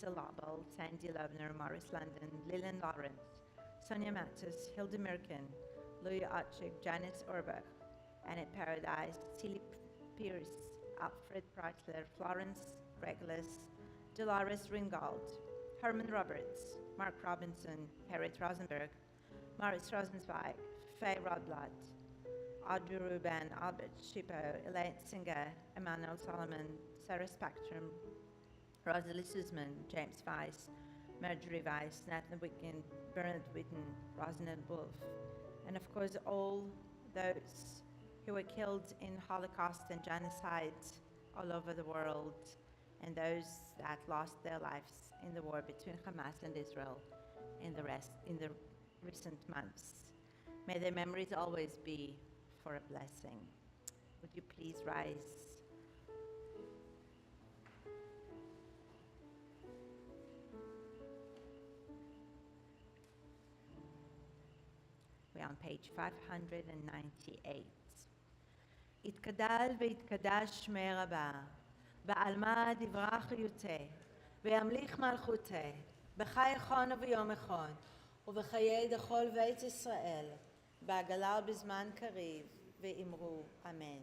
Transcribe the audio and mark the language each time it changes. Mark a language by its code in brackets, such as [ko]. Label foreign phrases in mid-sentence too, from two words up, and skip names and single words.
[en] Lobel, Sandy Loebner, Morris London, Lillian Lawrence, Sonia Mattis, Hilda Mirkin, Louis Otchik, Janice Orbach, Annette Paradise, Celie Pierce, Alfred Preitler, Florence Reglis, Dolores Ringgold, Herman Roberts, Mark Robinson, Harriet Rosenberg, Maurice Rosenzweig, Faye Rodblatt, Audrey Ruben, Albert Schippo, Elaine Singer, Emmanuel Solomon, Sarah Spectrum, Rosalie Sussman, James Weiss, Marjorie Weiss, Nathan Wicken, Bernard Witten, Rosalind Wolf, and of course all those who were killed in Holocaust and genocide all over the world, and those that lost their lives in the war between Hamas and Israel in the recent months. May their memories always be for a blessing. Would you please rise? We're on page 598. [arc] יתגדל ויתקדש שמי רבה, בעלמא דברה חיותי, וימליך מלכותי, בחי חון וביום חון, ובחיי דכל בית ישראל, בעגלה ובזמן קריב, ואמרו אמן.